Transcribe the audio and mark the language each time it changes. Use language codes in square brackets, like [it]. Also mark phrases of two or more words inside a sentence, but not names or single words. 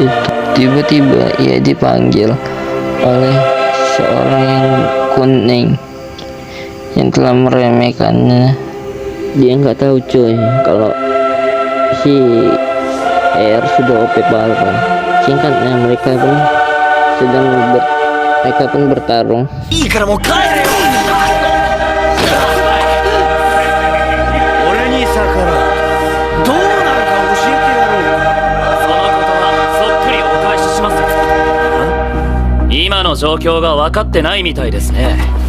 [id] Tiba-tiba ia dipanggil oleh seorang yang kuning yang telah meremehkannya. Dia nggak tahu cuy kalau si Air sudah OP parah. Singkatnya mereka pun bertarung. [ja] 今の状況が分かってないみたいですね。